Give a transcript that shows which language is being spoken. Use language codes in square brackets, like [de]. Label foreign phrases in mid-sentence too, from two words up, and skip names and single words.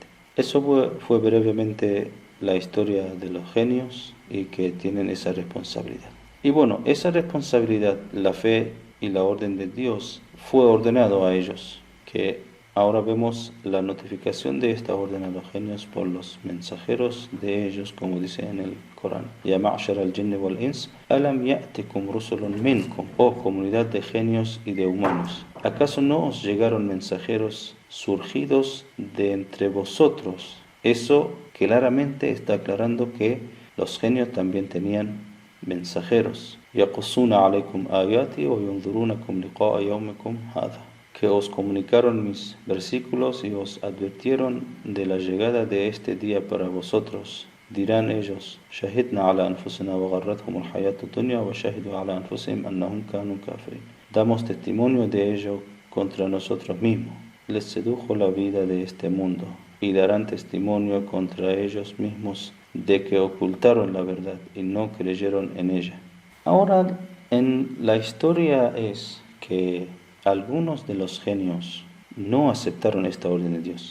[es] Eso fue brevemente la historia de los genios y que tienen esa responsabilidad. Y bueno, esa responsabilidad, la fe y la orden de Dios fue ordenado a ellos, que Ahora vemos la notificación de esta orden a los genios por los mensajeros de ellos, como dice en el Corán. [ar] يا معشر الجن والإنس ألم يأتكم رسل منكم, [es] oh comunidad de genios y de humanos. ¿Acaso no os llegaron mensajeros surgidos de entre vosotros? Eso claramente está aclarando que los genios también tenían mensajeros. [ar] يقصون عليكم آياتي وينذرونكم لقاء يومكم هذا, [es] que os comunicaron mis versículos y os advirtieron de la llegada de este día para vosotros. Dirán ellos: [ar] شهدنا على أنفسنا وغرتهم الحياة الدنيا وشهدوا على أنفسهم أنهم كانوا كافرين. [es] Damos testimonio de ello contra nosotros mismos. Les sedujo la vida de este mundo y darán testimonio contra ellos mismos de que ocultaron la verdad y no creyeron en ella. Ahora, en la historia es que algunos de los genios no aceptaron esta orden de Dios.